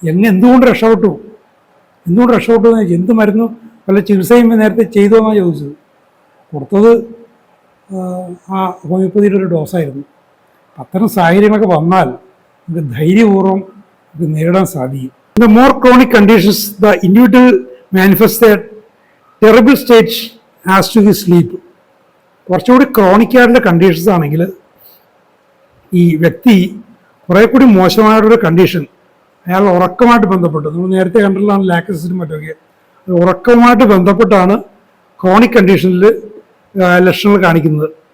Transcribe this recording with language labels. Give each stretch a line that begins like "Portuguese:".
Malayalam: എന്തുകൊണ്ട് രക്ഷപ്പെട്ടു എന്ന് ചോദിച്ചു. എന്ത് മരുന്നു വല്ല ചികിത്സയും നേരത്തെ ചെയ്തോ എന്നാണ് ചോദിച്ചത്. കൊടുത്തത് ആ ഹോമിയോപ്പതിയുടെ ഒരു ഡോസായിരുന്നു. അത്തരം സാഹചര്യങ്ങളൊക്കെ വന്നാൽ നമുക്ക് ധൈര്യപൂർവ്വം ഇത് നേരിടാൻ സാധിക്കും.
English: The more chronic conditions, the individual manifests a terrible state as to his sleep.
Malayalam: കുറച്ചുകൂടി ക്രോണിക് ആയിട്ടുള്ള കണ്ടീഷൻസ് ആണെങ്കിൽ ഈ വ്യക്തി കുറേ കൂടി മോശമായിട്ടൊരു കണ്ടീഷൻ, അയാൾ ഉറക്കമായിട്ട് ബന്ധപ്പെട്ട്, നമ്മൾ നേരത്തെ കണ്ടിട്ടുള്ളതാണ് ലാക്ടസിനും മറ്റൊക്കെ, ഉറക്കവുമായിട്ട് ബന്ധപ്പെട്ടാണ് ക്രോണിക് കണ്ടീഷനിൽ ലക്ഷണങ്ങൾ കാണിക്കുന്നത്.